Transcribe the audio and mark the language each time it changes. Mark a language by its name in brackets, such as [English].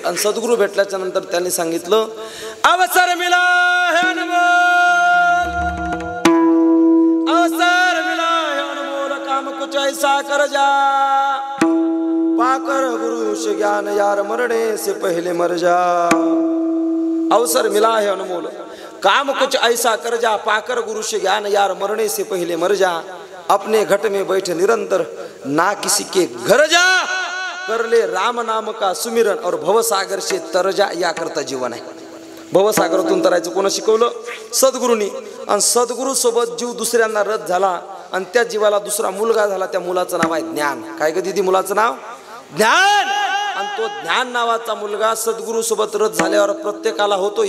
[Hindi] आणि सद्गुरू भेटल्याच्या नंतर त्यांनी सांगितलं अवसर मिला है अनमोल, अवसर मिला है अनमोल, काम कुछ ऐसा कर जा, पाकर गुरु से ज्ञान यार मरने से पहले मर जा. अवसर मिला है अनमोल, काम कुछ ऐसा कर जा, पाकर गुरु से ज्ञान यार मरने से पहले मर जा. अपने घट में बैठे निरंतर ना किसी के घर जा, कर ले राम नाम का सुमिरन और भवसागर से तर जा. [Marathi] या करता जीवन आहे. भवसागरातून तरायचं कोण शिकवलं? सद्गुरूंनी. आणि सद्गुरू सोबत जीव दुसऱ्यांना रथ झाला. आणि त्या जीवाला दुसरा मुलगा झाला. त्या मुलाचं नाव आहे ज्ञान. काय ग दीदी मुलाचं नाव? ज्ञान. आणि तो ज्ञान नावाचा मुलगा सद्गुरू सोबत रथ झाल्यावर प्रत्येकाला होतो.